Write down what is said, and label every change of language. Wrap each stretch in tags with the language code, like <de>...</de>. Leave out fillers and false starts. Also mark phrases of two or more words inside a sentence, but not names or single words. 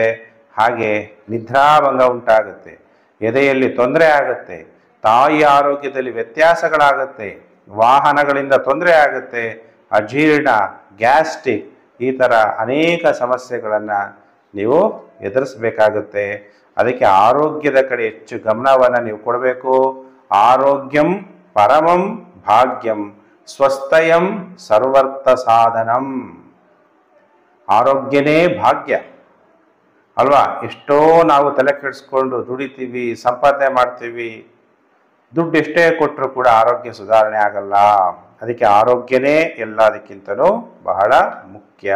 <kn>ಹಾಗೆ ನಿದ್ರಾಭಂಗ ಉಂಟಾಗುತ್ತೆ, ಎದೆಯಲ್ಲಿ ತೊಂದರೆ ಆಗುತ್ತೆ, ತಾಯಿ ಆರೋಗ್ಯದಲ್ಲಿ ವ್ಯತ್ಯಾಸಗಳಾಗುತ್ತೆ, ವಾಹನಗಳಿಂದ ತೊಂದರೆ ಆಗುತ್ತೆ, ಅಜೀರ್ಣ, ಗ್ಯಾಸ್ಟ್ರಿಕ್ ಈ ಥರ ಅನೇಕ ಸಮಸ್ಯೆಗಳನ್ನು ನೀವು ಎದುರಿಸಬೇಕಾಗುತ್ತೆ. ಅದಕ್ಕೆ ಆರೋಗ್ಯದ ಕಡೆ ಹೆಚ್ಚು ಗಮನವನ್ನು ನೀವು ಕೊಡಬೇಕು.</kn> <sa>ಆರೋಗ್ಯಂ ಪರಮಂ ಭಾಗ್ಯಂ ಸ್ವಸ್ಥಯಂ ಸರ್ವರ್ಥ ಸಾಧನಂ.</sa> <kn>ಆರೋಗ್ಯನೇ ಭಾಗ್ಯ ಅಲ್ವಾ? ಎಷ್ಟೋ ನಾವು ತಲೆ ಕೆಡಿಸ್ಕೊಂಡು ದುಡಿತೀವಿ, ಸಂಪಾದನೆ ಮಾಡ್ತೀವಿ, ದುಡ್ಡು ಎಷ್ಟೇ ಕೊಟ್ಟರು ಕೂಡ ಆರೋಗ್ಯ ಸುಧಾರಣೆ ಆಗಲ್ಲ. ಅದಕ್ಕೆ ಆರೋಗ್ಯನೇ ಎಲ್ಲದಕ್ಕಿಂತಲೂ ಬಹಳ ಮುಖ್ಯ.</kn>